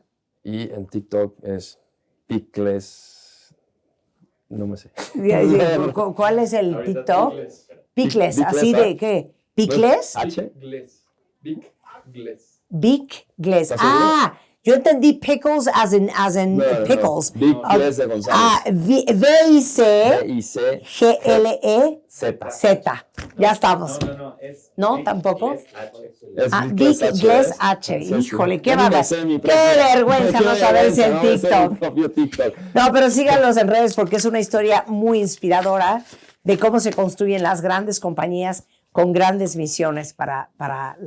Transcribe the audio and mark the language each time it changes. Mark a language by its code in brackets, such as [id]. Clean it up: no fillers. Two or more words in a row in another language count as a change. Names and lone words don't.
[es] Y en TikTok es Picles. No me sé. ¿Cuál es el TikTok? Picles. ¿Así de qué? ¿Picles? ¿H? Big Gles. Big Gles. ¿Estás seguro? Ah, yo entendí [en] pickles as in pickles. [es] Big Gles de González. Ah, V-I-C. V-I-C. G-L-E-Z. Z. Ya estamos. No. ¿No? ¿Tampoco? Es Ah, Big Big Gles H. Sí, Híjole, qué Yo ni me bárbaro. sé mi Qué propio- vergüenza Qué no saberse en vergüenza, no me sé mi TikTok. propio TikTok. No, pero síganlos en redes porque es una historia muy inspiradora de cómo se construyen las grandes compañías con grandes misiones para la sociedad.